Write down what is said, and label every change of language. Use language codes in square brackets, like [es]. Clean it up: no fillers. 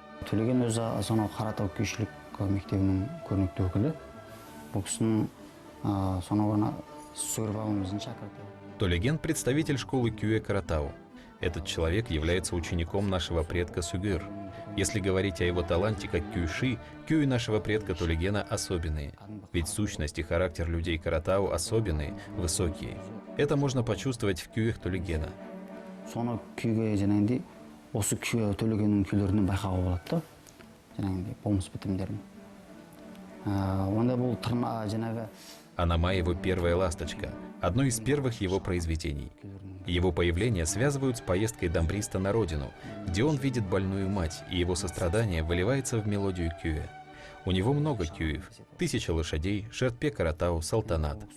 [kk] Төлеген өзі сонау Қаратау күйшілік мектебінің көрнекті өкілі. Бұл кісінің сонау ғана Сүгір бабамыздың шәкірті. [ru] Толеген – представитель школы Кюэ Каратау. Этот человек является учеником нашего предка Сүгір. Если говорить о его таланте как кюйши, кюи нашего предка Толегена особенные. Ведь сущность и характер людей Каратау особенные, высокие. Это можно почувствовать в кюях Толегена. [kk] Соны күйге жаңағындай осы күй Төлегеннің күйлерінен байқауға болады да, жаңағындай болмыс бітімдерін. Онда бұл жаңағы [ru] Анама — его первая ласточка, одно из первых его произведений. Его появление связывают с поездкой дамбриста на родину, где он видит больную мать, и его сострадание выливается в мелодию кюя. У него много кюев, 1000 лошадей, шертпе каратау, салтанат.